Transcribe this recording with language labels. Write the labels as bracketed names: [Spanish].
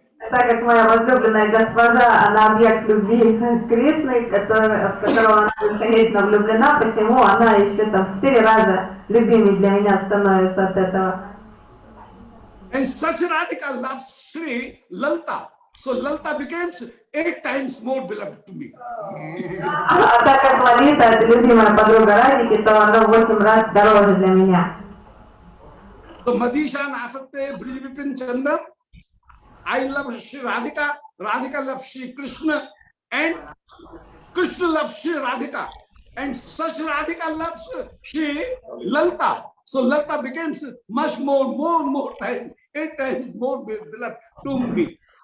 [Russian] Так как моя возлюбленная госпожа, она объект любви Кришны, в которого она бесконечно влюблена, посему она еще там в 4 раза любимей для меня становится от этого. [English] And such Radhika loves Shri Lalta. So Lalta becomes 8 times more beloved to me. [Russian] А так как Лалита это любимая подруга Радики, то она в 8 раз дороже для меня. [Sanskrit] So Madisha Nathatve Brijvipin Chandram. [English] I love Shri Radhika, Radhika loves Shri Krishna, and Krishna loves Shri Radhika. And such Radhika loves Shri Lalta. So Lalta becomes much more time, 8 times more beloved to me.